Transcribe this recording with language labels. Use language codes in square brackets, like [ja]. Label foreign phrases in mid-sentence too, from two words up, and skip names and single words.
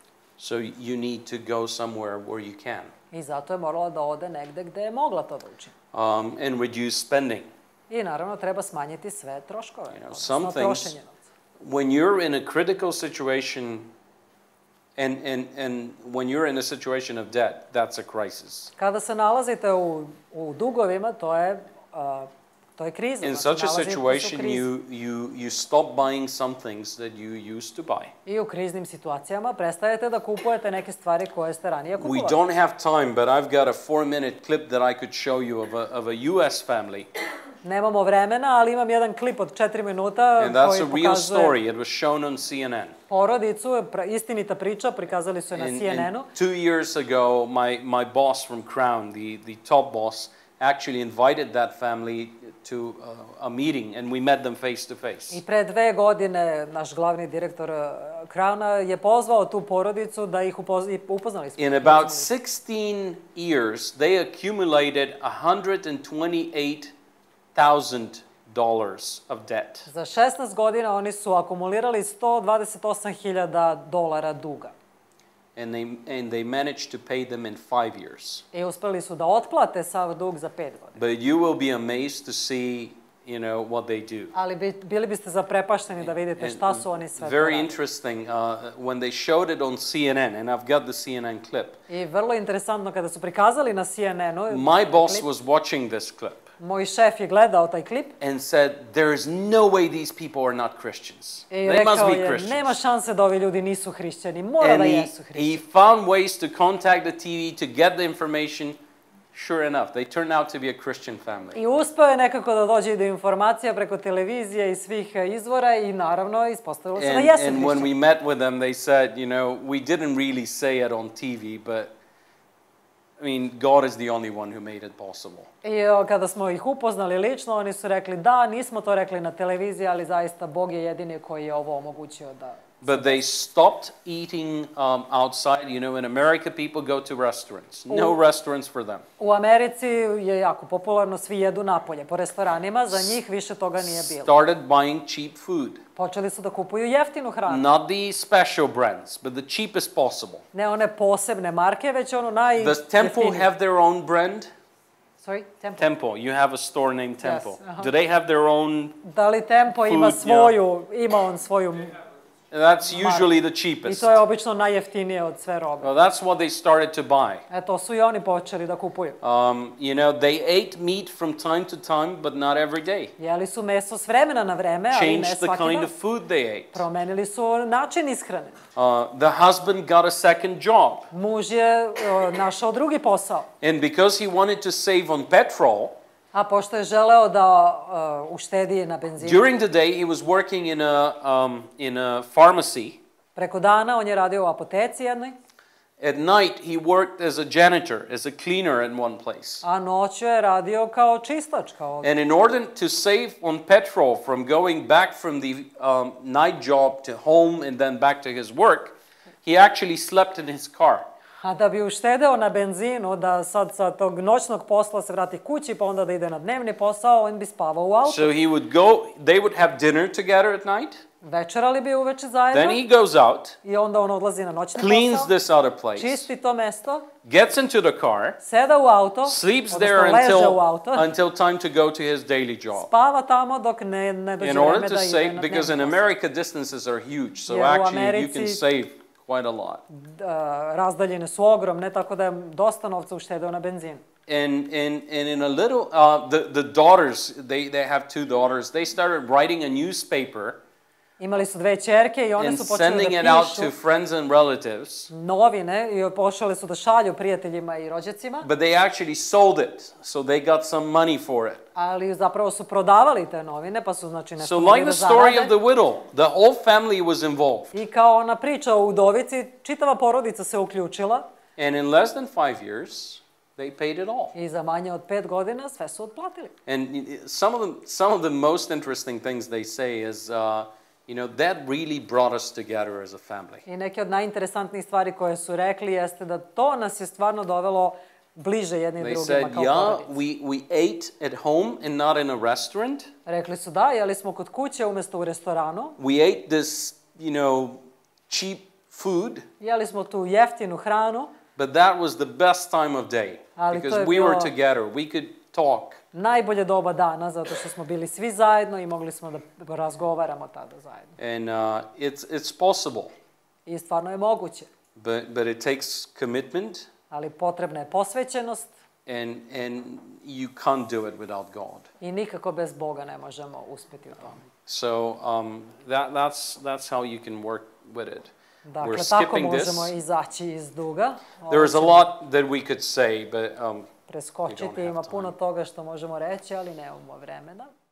[en] So you need to go somewhere where you can. [sr] I zato je morala da ode negde gde je mogla to da učini. [en] And reduce spending. [sr] I naravno treba smanjiti sve troškove, [en] some [sr] odnosno [en] things, [sr] trošenje novca. [en] when you're in a critical situation and when you're in a situation of debt, that's a crisis. [sr] Kada se nalazite u dugovima, to je kriza. [en] In [sr] znači, [en] such a [sr] nalazite se u [en] situation, [sr] krizi. [en] you stop buying some things that you used to buy. [sr] I u kriznim situacijama prestajete da kupujete neke stvari koje ste ranije kupovali. [en] We don't have time, but I've got a 4-minute clip that I could show you of a US family. [sr] Nemamo vremena, ali imam jedan klip od 4 minuta [en] And that's [sr] koji [en] a real [sr] pokazuje [en] story. It was shown on CNN. [sr] porodicu, istinita priča, prikazali su je na CNN-u. [en] And 2 years ago, my boss from Crown, the top boss, actually invited that family to a meeting, and we met them face to face. [sr] I pre 2 godine naš glavni direktor Crowna je pozvao tu porodicu da ih upoznali smo. [en] In about 16 years, they accumulated $128,000 of debt. [sr] Za 16 godina oni su akumulirali $128,000 duga. [en] And they managed to pay them in 5 years. [sr] I uspeli su da otplate sav dug za 5 godina. [en] But you will be amazed to see, you know, what they do. [sr] Ali bili biste zaprepašteni da vidite šta su oni sve [en] Very [sr] radili. [en] interesting when they showed it on CNN, and I've got the CNN clip. [sr] I vrlo interesantno kada su prikazali na CNN-u. [en] My boss was watching this clip [sr] Moj šef je gledao taj klip. [en] and said, there is no way these people are not Christians. [sr] I [en] They must [sr] rekao [en] be [sr] je, [en] Christians. [sr] nema šanse da ovi ljudi nisu hrišćani, mora da [en] And [sr] jesu hrišćani. [en] he found ways to contact the TV to get the information. Sure enough, they turned out to be a Christian family. [sr] I uspeo je nekako da dođe do informacija preko televizije i svih izvora i naravno ispostavilo se da jesu [en] And when we [sr] hrišćani. [en] met with them, they said, you know, we didn't really say it on TV, but I mean, God is the only one who made it possible. [sr] I kada smo ih upoznali lično, oni su rekli da, nismo to rekli na televiziji, ali zaista Bog je jedini koji je ovo omogućio da... [en] But they stopped eating outside. You know, in America, people go to restaurants. No restaurants for them. [sr] U Americi je jako popularno, svi jedu napolje, po restoranima, za njih više toga nije bilo. [en] Started buying cheap food. [sr] Počeli su da kupuju jeftinu hranu. [en] Not the special brands, but the cheapest possible. [sr] Ne one posebne marke, već ono [en] Does Temple [sr] najjeftinije. [en] have their own brand? Sorry, Tempo. Temple. You have a store named Temple. uh-huh. Do they have their own? [sr] Da li Tempo ima [en] Food, [sr] svoju, ima on svoju... [en] That's usually the [sr] I [en] cheapest. [sr] to je obično najjeftinije od sve robe. [en] Well, that's what they started to buy. [sr] To su i oni počeli da kupuju. [en] You know, they ate meat from time to time, but not every day. [sr] Jeli su meso s vremena na vreme, ali ne [en] Changed the [sr] svaki [en] kind [sr] dan. [en] of food they ate. [sr] Promenili su način ishrane. [en] The husband got a second job. [sr] Muž je našao drugi posao. [en] And because he wanted to save on petrol, [sr] A pošto je želeo da uštedi na benzinu, [en] during the day he was working in a pharmacy. [sr] preko dana on je radio u apoteci jednoj, [en] At night he worked as a janitor, as a cleaner in one place. [sr] a noću je radio kao čistač. [en] And in order to save on petrol from going back from the night job to home and then back to his work, he actually slept in his car. [sr] A da bi uštedeo na benzinu, da sad sa tog noćnog posla se vrati kući, pa onda da ide na dnevni posao, on bi spavao u autu. [en] So he would go, they would have dinner together at night. [sr] Večerali bi uveče zajedno. [en] Then he goes out, [sr] I onda on odlazi na noćni [en] cleans [sr] posao, [en] this other place, [sr] čisti to mesto, [en] gets into the car, [sr] seda u auto, [en] sleeps [sr] odnosno [en] there [sr] leže u auto, [en] until time to go to his daily job. [sr] spava tamo dok ne dođe [en] In order [sr] vreme [en] to [sr] da ide [en] save, [sr] na [en] because in [sr] dnevni posao. [en] America distances are huge, so [sr] Jer u [en] actually you [sr] Americi- [en] can save quite a lot. [sr] Razdaljine su ogromne, tako da je dosta novca uštedeo na benzinu. [en] And in a little, the daughters, they have two daughters, they started writing a newspaper [sr] Imali su dve ćerke i one [en] and [sr] su počeli [en] sending it [sr] da [en] out to [sr] pišu [en] friends and relatives, [sr] novine i pošali su da šalju prijateljima i rođacima, [en] but they actually sold it, so they got some money for it. [sr] ali zapravo su prodavali te novine, pa su znači [en] So [sr] nešto mogli [en] like [sr] da [en] the story of [sr] zarade. [en] the widow, the whole family was involved. [sr] I kao ona priča o udovici, čitava porodica se uključila [en] And in less than 5 years, they paid it all. [sr] i za manje od 5 godina sve su otplatili. [en] And some of the most interesting things they say is, you know, that really brought us together as a family. [sr] I neke od najinteresantnijih stvari koje su rekli jeste da to nas je stvarno dovelo bliže jedni [en] They [sr] drugima [en] said, [sr] kao [en] yeah, [sr] porodica. [en] we ate at home and not in a restaurant. [sr] Rekli su da, jeli smo kod kuće umjesto u restoranu, [en] We ate this, you know, cheap food, [sr] jeli smo tu jeftinu hranu, [en] but that was the best time of day [sr] Ali [en] because [sr] to je [en] we were [sr] bilo- [en] together. We could talk. [sr] najbolje doba dana, zato što smo bili svi zajedno i mogli smo da razgovaramo tada zajedno. [en] And it's possible, [sr] I stvarno je moguće, [en] but it takes commitment, [sr] ali potrebna je posvećenost [en] and you can't do it without God. [sr] i nikako bez Boga ne možemo uspjeti u tome. [en] So that's how you can work with it. [sr] Dakle, [en] We're [sr] tako [en] skipping this. [sr] možemo izaći iz duga. [en] There is a lot that we could say, but we [sr] Preskočiti, [en] don't have [sr] ima [en] time. [sr] puno toga što možemo reći, ali nemamo vremena.